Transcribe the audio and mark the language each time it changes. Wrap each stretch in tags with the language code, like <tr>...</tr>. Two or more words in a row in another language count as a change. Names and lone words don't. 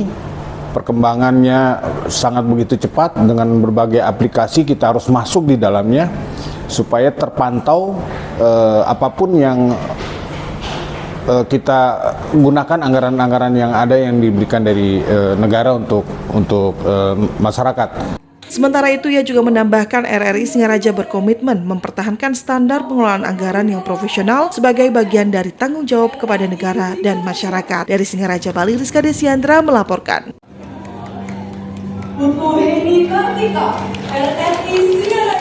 <id>Perkembangannya sangat begitu cepat dengan berbagai aplikasi, kita harus masuk di dalamnya supaya terpantau apapun yang kita gunakan anggaran-anggaran yang ada yang diberikan dari negara untuk masyarakat. Sementara itu, ia juga menambahkan RRI Singaraja berkomitmen mempertahankan standar pengelolaan anggaran yang profesional sebagai bagian dari tanggung jawab kepada negara dan masyarakat. Dari Singaraja, Bali, Rizka Desiandra melaporkan. Putu Heni Kartika, RRI Singaraja.</id>